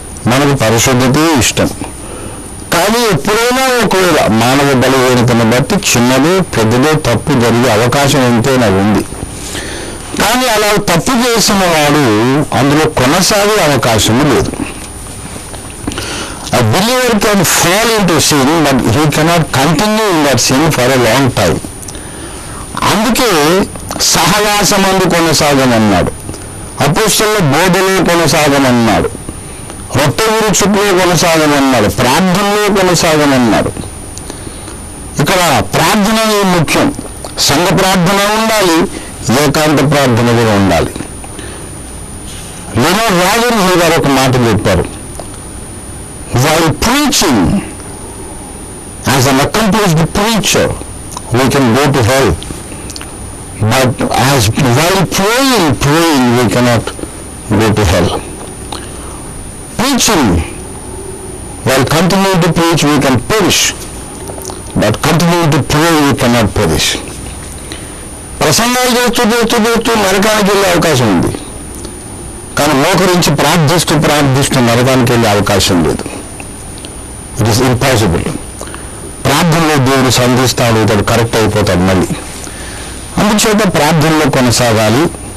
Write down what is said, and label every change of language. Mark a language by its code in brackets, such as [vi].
[te] మనకు పరిశుద్ధతే ఇష్టం. కానీ ఎప్పుడైనా ఒకవేళ మానవ బలహీనతను బట్టి చిన్నదో పెద్దదో తప్పు జరిగే అవకాశం ఎంతైనా ఉంది. కానీ అలా తప్పు చేసిన వాడు అందులో కొనసాగే అవకాశం లేదు. [en] A believer can fall into sin, but he cannot continue in that sin for a long time. [te] అందుకే సహవాసమందు కొనసాగమన్నాడు, అపోస్తలుల బోధలో కొనసాగమన్నాడు, రొట్టె విరుచుకులో కొనసాగమన్నాడు, ప్రార్థనలో కొనసాగమన్నాడు. ఇక్కడ ప్రార్థన ముఖ్యం. సంఘ ప్రార్థన ఉండాలి, ఏకాంత ప్రార్థన కూడా ఉండాలి. నేను రాజన్ గారు ఒక మాట చెప్పారు, [en] while preaching, as an accomplished preacher, we can go to hell. But while praying, we cannot go to hell. Preaching, while continuing to preach, we can perish. But continuing to pray, we cannot perish. [te] ప్రసంగాలు చేస్తూ నరకానికి వెళ్ళే అవకాశం ఉంది. కానీ మోకరించి ప్రార్థిస్తూ నరకానికి వెళ్ళే అవకాశం లేదు. [en] It is impossible. [te] ప్రార్థనలో దేవుడు సంధిస్తాడు, ఇతడు కరెక్ట్ అయిపోతాడు మళ్ళీ. అందుచేత ప్రార్థనలో కొనసాగాలి.